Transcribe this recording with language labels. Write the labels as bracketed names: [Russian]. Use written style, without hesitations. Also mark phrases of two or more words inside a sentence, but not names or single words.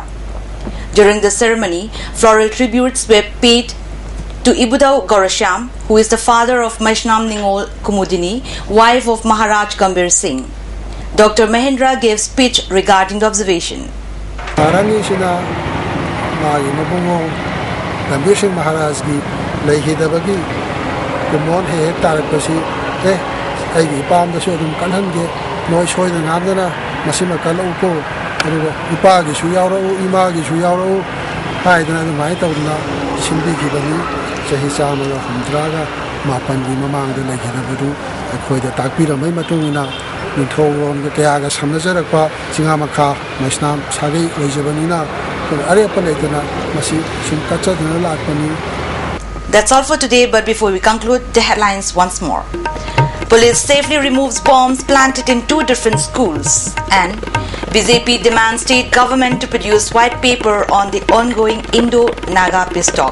[English] During the ceremony, floral tributes were paid to Ibudau Gaurasham, who is the father of Maishnam Ningol Kumudini, wife of Maharaj Gambhir Singh. Dr. Mahindra gave speech regarding the observation. [Manipuri] Gambhir Singh Maharaj ki leihidabagi kumon he tarakpasi aigi pam da sodum kanhange noi soida namdana masima kalau ko ipa gi su yauro ima gi su yauro haidana mai tawna simbi gi bani chahi chama ga humdraga mapan gi mamang da leihidabadu akhoi da takpira mai matungina nithong ga kya ga samna jarakpa Chingamakha Maishnam sagai oijabanina [English] That's all for today, but before we conclude, the headlines once more. Police safely removes bombs planted in 2 different schools, and BJP demands state government to produce white paper on the ongoing Indo-Naga peace talks.